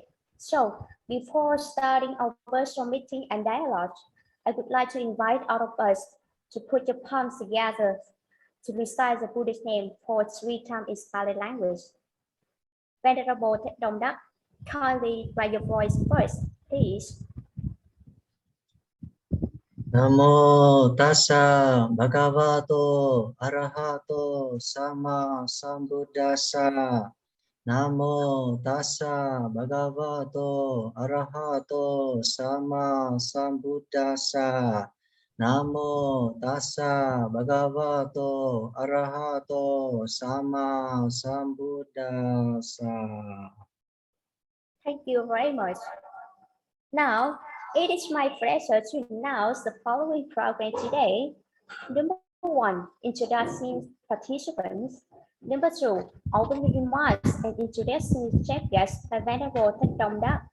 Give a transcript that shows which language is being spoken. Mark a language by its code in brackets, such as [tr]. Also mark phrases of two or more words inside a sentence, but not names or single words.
[en] So, before starting our virtual meeting and dialogue, I would like to invite all of us to put your palms together to recite the Buddhist name for 3 times in Pali language. Venerable Rev.Dr., kindly raise your voice first, please. [pi] Namo tassa bhagavato arahato sama sambuddhassa. Namo tassa bhagavato arahato sama sambuddhassa. Namo tassa bhagavato arahato sama sambuddhassa. [en] Thank you very much. Now, it is my pleasure to announce the following program today. Number 1, introducing participants. Number 2, opening remarks and introducing chief guests by Venerable Rev.Dr.